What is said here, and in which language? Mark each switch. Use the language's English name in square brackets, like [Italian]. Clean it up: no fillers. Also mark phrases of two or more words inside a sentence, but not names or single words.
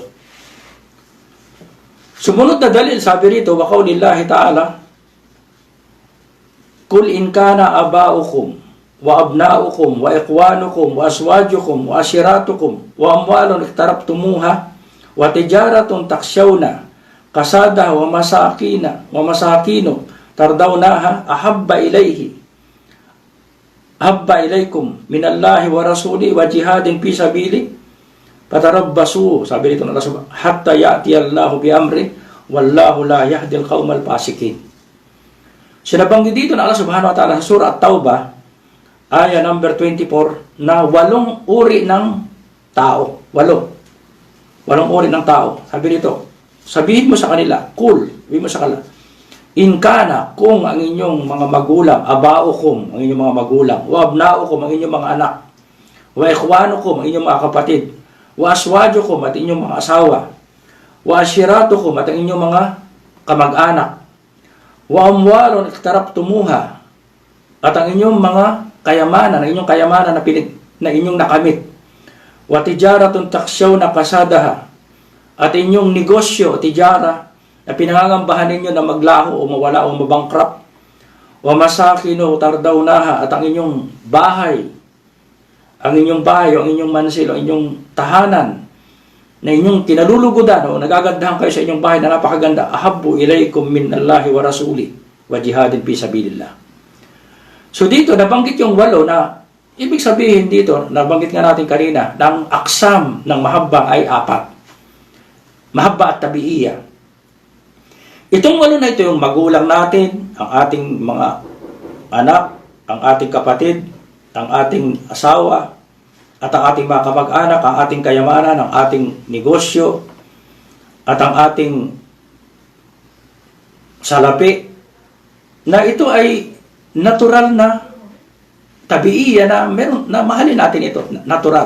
[Filipino] Sumunod na dalil, sabi rito, [Arabic] وقول الله تعالى قل إن كان آباؤكم وأبناؤكم وإخوانكم وأزواجكم وعشيرتكم وأموال اقترفتموها وتجارة تخشون كسادها ومساكن ترضونها أحب إليكم من الله ورسوله وجهاد في سبيله فتربصوا, [Filipino] sabi dito ng Allah, [Arabic] حتى يأتي الله بأمره والله لا يهدي القوم الفاسقين. [Filipino] Sinabanggit dito ng Allah [Arabic] سبحانه وتعالى [Filipino] sa surah At-Taubah, aya number 24, na 8 uri ng tao. 8 uri ng tao. Sabi dito, sabihin mo sa kanila, sabihin mo sa kanila, [Arabic] إن كان, [Filipino] kung ang inyong mga magulang, abaukum, ang inyong mga magulang, [Arabic] وأبناؤكم, [Filipino] ang inyong mga anak, [Arabic] وإخوانكم, [Filipino] ang inyong mga kapatid, [Arabic] وأزواجكم, [Filipino] at inyong mga asawa, [Arabic] وعشيرتكم, [Filipino] at ang inyong mga kamag-anak, [Arabic] وأموال اقترفتموها, [Filipino] at ang inyong mga kayamanan, na inyong nakamit, [Arabic] وتجارة تخشون كسادها, [Filipino] at inyong negosyo, tijara, na pinangangambahan ninyo na maglaho o mawala o mabankrupt, [Arabic] ومساكن ترضونها, [Filipino] at ang inyong bahay, ang inyong mansil, ang inyong tahanan, na inyong kinalulugudan o nagagandahan kayo sa inyong bahay na napakaganda, [Arabic] أحب إليكم من الله ورسوله وجهاد في سبيل الله. [Filipino] So dito, nabanggit yung 8 na, ibig sabihin dito, nabanggit nga natin kanina, ng aksam ng mahabba ay 4. [Arabic] محبة الطبيعية. [Filipino] Itong 8 na ito, yung magulang natin, ang ating mga anak, ang ating kapatid, ang ating asawa, at ang ating mga kamag-anak, ang ating kayamanan, ang ating negosyo, at ang ating salapi, na ito ay natural na tabiiya na meron, na mahalin natin ito, natural.